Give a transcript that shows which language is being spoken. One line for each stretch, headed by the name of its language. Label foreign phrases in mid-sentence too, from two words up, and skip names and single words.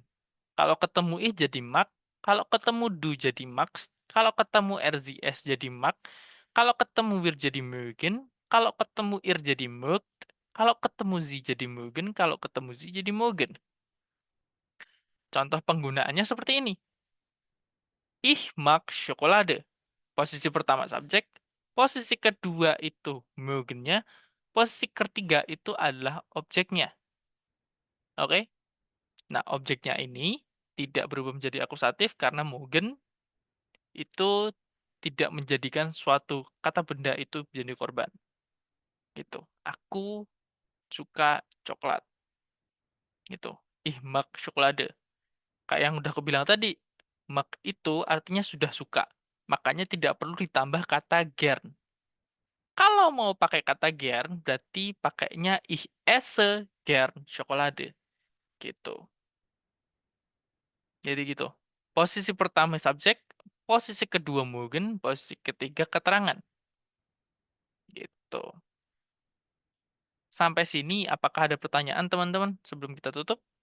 Indonesian: Kalau ketemu ih jadi mag, kalau ketemu du jadi max, kalau ketemu RZS jadi mag, kalau ketemu wir jadi mögen, kalau ketemu ir jadi mögt, kalau ketemu zi jadi mögen, kalau ketemu zi jadi mogen. Contoh penggunaannya seperti ini.
German: Ich mag Schokolade.
Indonesian: Posisi pertama subjek, posisi kedua itu mögennya, posisi ketiga itu adalah objeknya. Oke? Nah, objeknya ini tidak berubah menjadi akusatif karena mögen itu tidak menjadikan suatu kata benda itu menjadi korban. Gitu. Aku suka coklat. Gitu.
German: Ich mag Schokolade.
Indonesian: Kayak yang udah aku bilang tadi, mag itu artinya sudah suka. Makanya tidak perlu ditambah kata gern. Kalau mau pakai kata gern, berarti pakainya
German: ich esse gern Schokolade.
Indonesian: Gitu. Jadi gitu. Posisi pertama subjek, posisi kedua mögen, posisi ketiga keterangan. Gitu. Sampai sini, apakah ada pertanyaan teman-teman sebelum kita tutup?